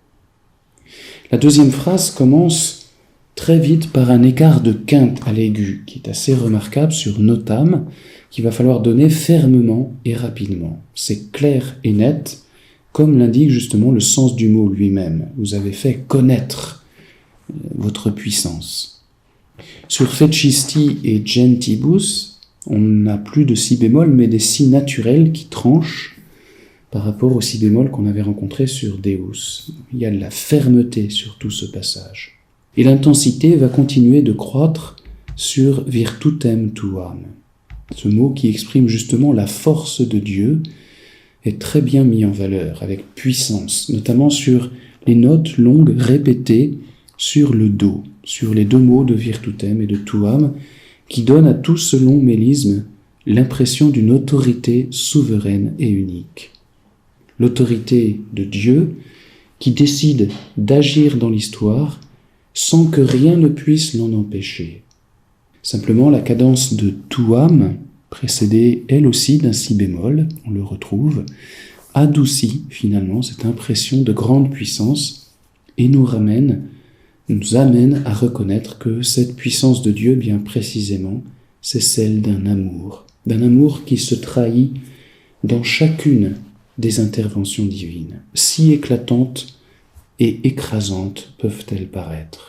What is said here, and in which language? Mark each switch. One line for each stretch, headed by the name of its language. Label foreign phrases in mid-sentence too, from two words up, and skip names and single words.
French: La deuxième phrase commence très vite par un écart de quinte à l'aigu, qui est assez remarquable sur notam, qu'il va falloir donner fermement et rapidement. C'est clair et net, comme l'indique justement le sens du mot lui-même. Vous avez fait connaître votre puissance.
Latin: Sur fecisti et gentibus,
French: on n'a plus de si bémol, mais des si naturels qui tranchent par rapport au si bémol qu'on avait rencontré sur Deus. Il y a de la fermeté sur tout ce passage. Et l'intensité va continuer de croître sur
Latin: virtutem tuam.
French: Ce mot qui exprime justement la force de Dieu est très bien mis en valeur, avec puissance, notamment sur les notes longues répétées sur le Do, sur les deux mots de virtutem et de tuam, qui donnent à tout ce long mélisme l'impression d'une autorité souveraine et unique. L'autorité de Dieu qui décide d'agir dans l'histoire sans que rien ne puisse l'en empêcher. Simplement, la cadence de tuam, précédée elle aussi d'un si bémol, on le retrouve, adoucit finalement cette impression de grande puissance et nous amène à reconnaître que cette puissance de Dieu, bien précisément, c'est celle d'un amour qui se trahit dans chacune des interventions divines, si éclatantes et écrasantes peuvent-elles paraître.